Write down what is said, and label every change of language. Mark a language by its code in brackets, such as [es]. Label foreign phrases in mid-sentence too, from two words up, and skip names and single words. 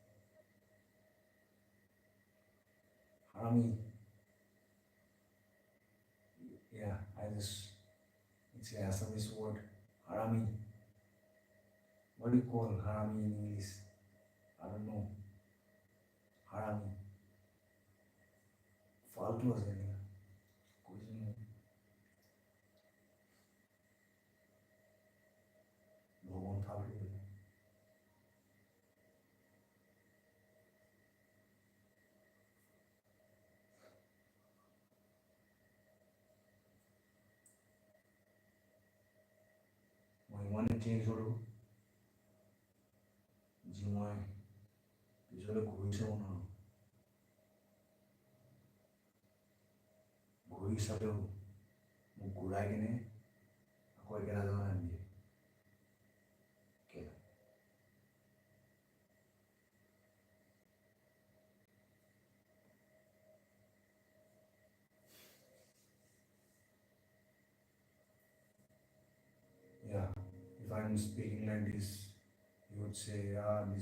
[en] Harami. Yeah, it's a Assamese word. Harami. What do you call harami in English? I don't know. Harami. [hi] फालतू है नहीं कुछ नहीं भगवान फालतू है [as] মই মানে চেঞ্জ হলো যি মই পিছলৈ ঘূৰি চাব নোৱাৰোঁ ঘূৰি চালেও মোক ঘূৰাই কিনে আকৌ একেটা জেগাত আনি দিয়ে কেলে [en] yeah if I'm speaking like this you would say ah this